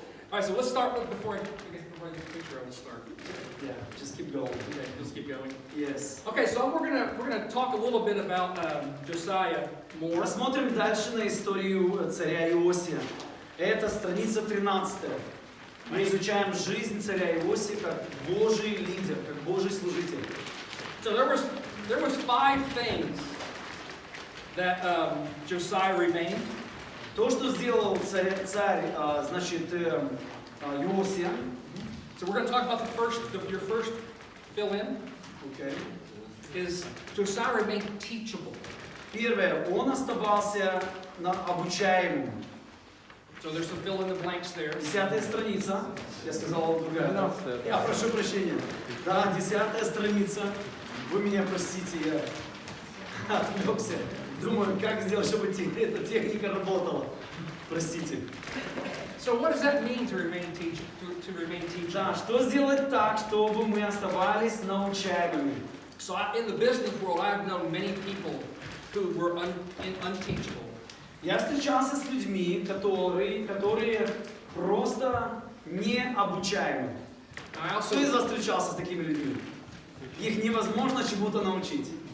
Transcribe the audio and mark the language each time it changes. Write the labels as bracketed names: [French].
[English] All right, so let's start with before I get the picture. Let's start. Yeah, just keep going. Okay, let's keep going. Yes. Okay, so we're gonna talk a little bit about Josiah more. [Russian] Посмотрим дальше на историю царя Иосия. Это страница 13. Мы изучаем жизнь царя Иосии как Божий лидер, как Божий служитель. [English] So there was 5 things that Josiah remained. [Russian] То, что сделал царь значит, Иосия. [English] So we're going to talk about your first fill-in. Okay. Is Josiah remained teachable. [Russian] Первое, он оставался обучаемым. [English] So there's some fill in the blanks there. [Russian] 10-я страница. Я сказал другая. Я прошу прощения. Да, 10-я страница. Вы меня простите, я отвлекся. Думаю, как сделать, чтобы эта техника работала. Простите. [English] So what does that mean to remain teachable? [Russian] Да, что сделать так, чтобы мы оставались научаемыми? [English] So in the business world, I've known many people who were unteachable. [Russian] Я встречался с людьми, которые просто необучаемы. Кто из вас встречался с такими людьми? Их невозможно чему-то научить.